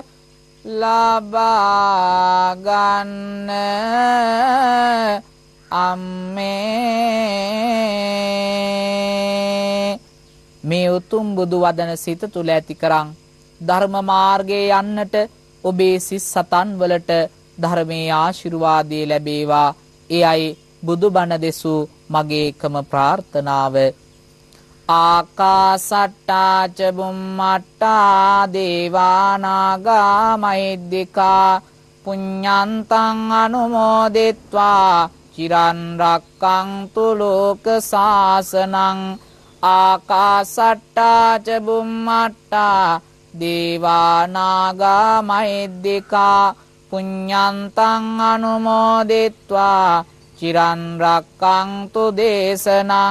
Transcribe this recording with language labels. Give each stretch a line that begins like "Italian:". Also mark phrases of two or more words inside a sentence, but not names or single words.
Sinhala: ලබා ගන්න අම්මේ මේ උතුම් බුදු වදන සිත තුල ඇති කරන් ධර්ම මාර්ගයේ යන්නට ඔබේ සිත් සතන් වලට ධර්මයේ ආශිර්වාදය ලැබේවා. ඒ අය බුදුබණ දෙසූ මගේ එකම ප්‍රාර්ථනාව.
Pali: ආකාසට්ටා ච බුම්මට්ටා දේවානාගා මහිද්దికා පුඤ්ඤන්තං අනුමෝදිත්වා චිරන් රක්ඛන්තු ලෝක සාසනං. ආකාසට්ටා ච බුම්මට්ටා දේවානාගා මහිද්దికා පුඤ්ඤන්තං අනුමෝදිත්වා චිරන් රක්ඛන්තු දේශනං.